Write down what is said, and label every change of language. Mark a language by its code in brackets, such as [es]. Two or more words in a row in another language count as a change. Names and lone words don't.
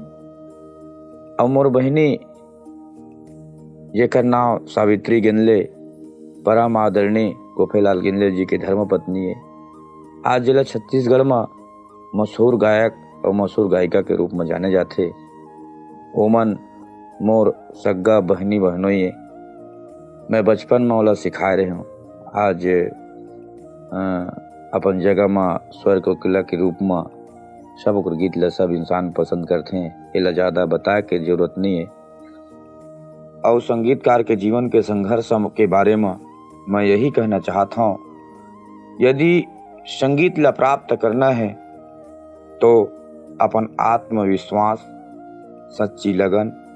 [hne] और मोर बहनी जेकर नाम सावित्री गिनले परम आदरणीय गोपेलाल गिनले जी के धर्मपत्नी है, आज जिला छत्तीसगढ़ में मशहूर गायक और मशहूर गायिका के रूप में जाने जाते। ओमन मोर सग्गा बहनी बहनोई है। मैं बचपन में ओला सिखाए रहे हूँ। आज अपन जगह में स्वर कोकिला के रूप में सब ओकर गीत ला सब इंसान पसंद करते हैं। एला ज़्यादा बताए के जरूरत नहीं है। और संगीतकार के जीवन के संघर्ष के बारे में मैं यही कहना चाहता हूँ, यदि संगीत ला प्राप्त करना है तो अपन आत्मविश्वास, सच्ची लगन